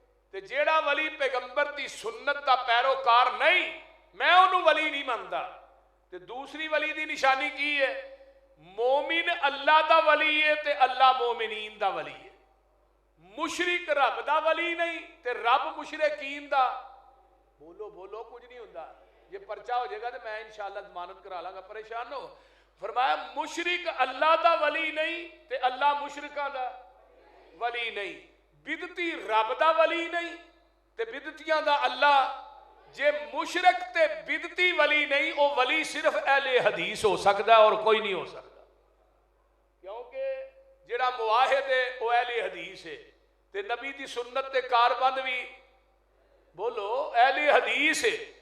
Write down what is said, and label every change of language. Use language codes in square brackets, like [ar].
[pa] تے جیڑا ولی پیغمبر دی سنت دا پیروکار نہیں, میں انہوں ولی نہیں ماندا. تے دوسری ولی دی نشانی کی ہے؟ مومن اللہ دا ولی ہے تے اللہ مومنین دا ولی ہے. مشرک رب دا ولی نہیں تے رب مشرکین دا [ur] بولو بولو کچھ نہیں ہوتا. یہ پرچہ ہو جائے گا تو میں انشاءاللہ ضمانت کرا لاں گا, پریشان نہ ہو. [pa] فرمایا مشرک اللہ دا ولی نہیں تے اللہ مشرکاں دا ولی نہیں, بدتی رب دا ولی نہیں تے بدتیاں دا اللہ. جے مشرک تے بدتی ولی نہیں, او ولی صرف اہل حدیث ہو سکتا ہے اور کوئی نہیں ہو سکتا, کیونکہ جڑا موحد ہے وہ اہل حدیث ہے تے نبی دی سنت تے کاربند بھی بولو اہل حدیث ہے.